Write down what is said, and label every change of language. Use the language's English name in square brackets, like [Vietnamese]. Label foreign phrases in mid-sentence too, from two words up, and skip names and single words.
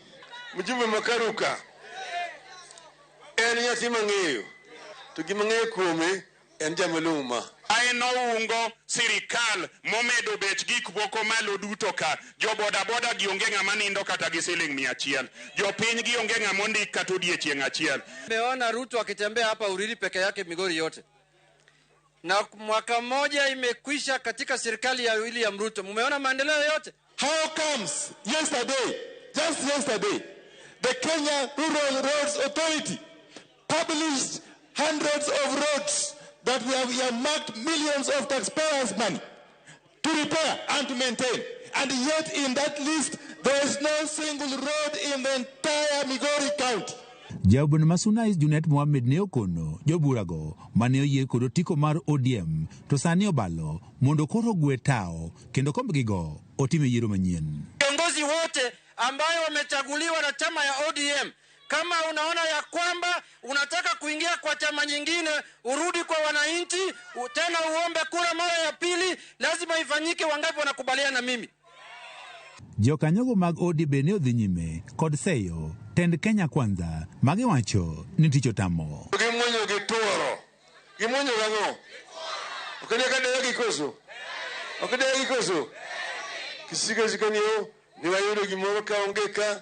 [Luo (Kenya and Tanzania)] Mjumbe Makaruka en nyathi mang'eyo to gima ng'eyo kuome en jamaluma. Aeno ungo sirikal momedo bech gik moko malo duto ka. Jo boda gionge ng'ama nindo kata gi siling 100. Jo piny gionge ng'ama ondik kata odiechieng' achiel. [Swahili] Nimeona Ruto akitembea hapa Uriri peke yake Migori yote. Na mwaka mmoja imekwisha katika serikali ya William Ruto. Mumeona maendeleo yote? [English] How comes just yesterday, the Kenya Rural Roads Authority published hundreds of roads that we have marked millions of taxpayers' money to repair and to maintain. And yet in that list, there is no single road in the entire Migori County. [Luo (Kenya and Tanzania)] Jabun Masunais Junet Mohamed ne okono joburago mane oyier kod otiko mar ODM to sani obalo mondo koro gwe tao kendo kombgigo otime yiero manyien. [Swahili] Viongozi wote ambayo wamechaguliwa na chama ya ODM, kama unaona ya kwamba unataka kuingia kwa chama nyingine, urudi kwa wananchi, tena uombe kura mara ya pili, lazima ifanyike. Wangapi wanakubaliana na mimi? [Luo (Kenya and Tanzania)] Jokanyogo mag ODM ne odhi nyime kod seyo tend Kenya Kwanza magiwacho ni tich otamo. Gimonyo gituoro. Gimonyo gang'o? Okadegi koso. Kisika niyo ni wayudo gimoro ka onge ka.